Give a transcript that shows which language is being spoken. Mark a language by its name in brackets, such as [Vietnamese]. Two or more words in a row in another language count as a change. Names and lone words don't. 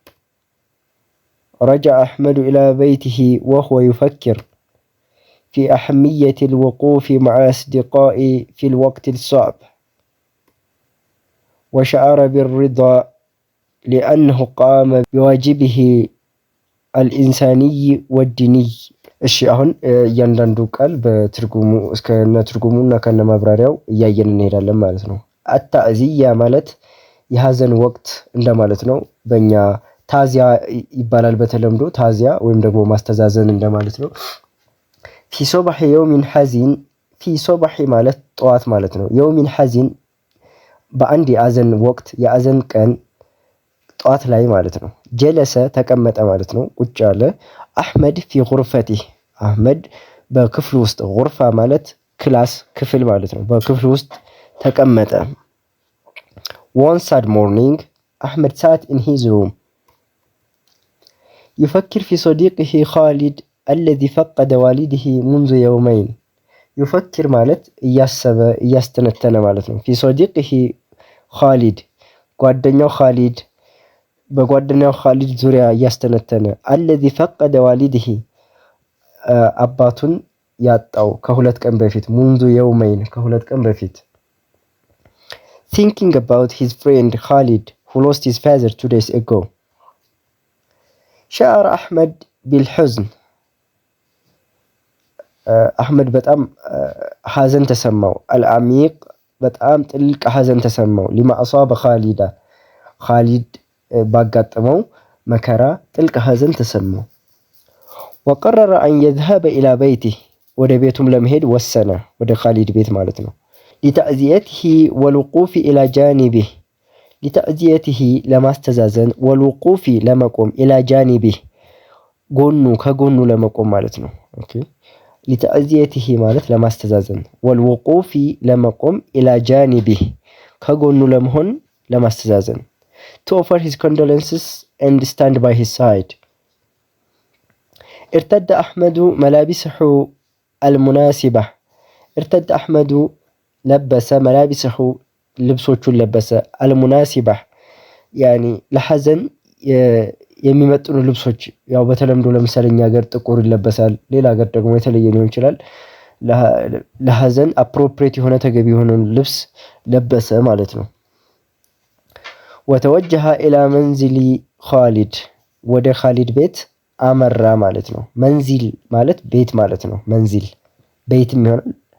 [Arabic] رجع أحمد إلى بيته وهو يفكر في أهمية الوقوف مع أصدقائه في الوقت الصعب، وشعر بالرضا لأنه قام بواجبه الإنساني والديني. [Amharic] እሺ አሁን እያንዳንዱ ቃል በትርጉሙ እስከነ ትርጉሙና ከነ ማብራሪያው እያየን እንሄዳለን ማለት ነው። አታዕዚያ ማለት የሐዘን ወቅት እንደማለት ነው። በእኛ ታዚያ ይባላል በተለምዶ ታዚያ ወይም ደግሞ ማስተዛዘን እንደማለት ነው። [Arabic] في صباح يوم حزين፣ في صباح [Amharic] ማለት ጠዋት ማለት ነው። [Arabic] يوم حزين [Amharic] በአንድ የአዘን ወቅት የአዘን ቀን ጠዋት ላይ ማለት ነው። ጀለሰ ተቀመጠ ማለት ነው፣ ቁጭ አለ። አሕመድ [Arabic] في غرفته፣ [Amharic] አሕመድ በክፍሉ ውስጥ፣ ጉርፋ ማለት ክላስ ክፍል ማለት ነው። በክፍሉ ውስጥ ተቀመጠ። [English] one sad morning [Amharic] አሕመድ [English] sat in his room [Arabic] يفكر في صديقه خالد الذي فقد والده منذ يومين. [Amharic] يفكر ማለት እያሰበ እያስተነተነ ማለት ነው። [Arabic] في صديقه خالد [Amharic] ጓደኛው ኻሊድ በጓደኛው ኻሊድ ዙሪያ እያስተነተነ። [Arabic] الذي فقد والده [Amharic] አባቱን ያጣው ከሁለት ቀን በፊት። [Arabic] منذ يومين [Amharic] ከሁለት ቀን በፊት። [English] thinking about his friend Khalid who lost his father 2 days ago. [Arabic] شعر أحمد بالحزن. [Amharic] አሕመድ በጣም ሐዘን ተሰማው። አልዓሚቅ በጣም ጥልቅ ሐዘን ተሰማው። [Arabic] لما أصاب خالدا [Amharic] ኻሊድ ባጋጠመው መከራ ጥልቅ ሐዘን ተሰማው። [Arabic] وقرر أن يذهب إلى بيته [Amharic] ወደ ቤቱም ለመሄድ ወሰነ፣ ወደ ኻሊድ ቤት ማለት ነው። [Arabic] لتعزيته والوقوف إلى جانبه፣ [Amharic] ሊተዕዚየትህ ለማስተዛዘን፣ ወልውቁፊ ለመቆም፣ [Arabic] إلى جانبه [Amharic] ጎኑ ከጎኑ ለመቆም ማለት ነው። ኦኬ ሊተዕዚየትህ ማለት ለማስተዛዘን፣ ወልውቁፊ ለመቆም፣ [Arabic] إلى جانبه [Amharic] ከጎኑ ለመሆን ለማስተዛዘን። [English] to offer his condolences and stand by his side. [Arabic] ارتد أحمد ملابسه المناسبة. ارتد أحمد لبس ملابسه [Amharic] ልብሶቹን ለበሰ። አልሙናሲባ ያኒ ለሐዘን የሚመጥኑ ልብሶች፣ ያው በተለምዶ ለምሳሌ እኛ ሀገር ጥቁር ይለበሳል፣ ሌላ ሀገር ደግሞ የተለየ ሊሆን ይችላል። ለሐዘን አፕሮፕሪየት የሆነ ተገቢ የሆነውን ልብስ ለበሰ ማለት ነው። [Arabic] وتوجه إلى منزل خالد [Amharic] ወደ ኻሊድ ቤት አመራ ማለት ነው። መንዚል ማለት ቤት ማለት ነው። መንዚል ቤትም ይሆናል።